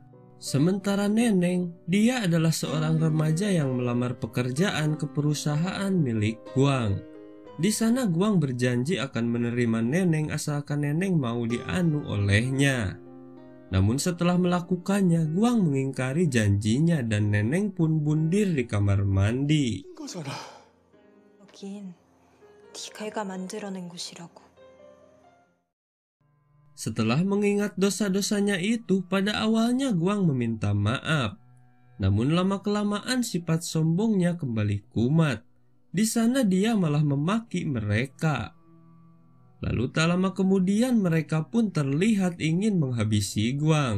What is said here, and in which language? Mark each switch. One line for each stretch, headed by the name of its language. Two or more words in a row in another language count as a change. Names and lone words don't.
Indonesian: Sementara Neneng, dia adalah seorang remaja yang melamar pekerjaan ke perusahaan milik Guang. Di sana Guang berjanji akan menerima Neneng asalkan Neneng mau dianu olehnya. Namun setelah melakukannya, Guang mengingkari janjinya dan Neneng pun bundir di kamar mandi.
Korean: 여긴 네가 만들어낸 곳이라고.
Indonesian: Setelah mengingat dosa-dosanya itu, pada awalnya Guang meminta maaf. Namun lama-kelamaan sifat sombongnya kembali kumat. Di sana dia malah memaki mereka. Lalu tak lama kemudian mereka pun terlihat ingin menghabisi Guang.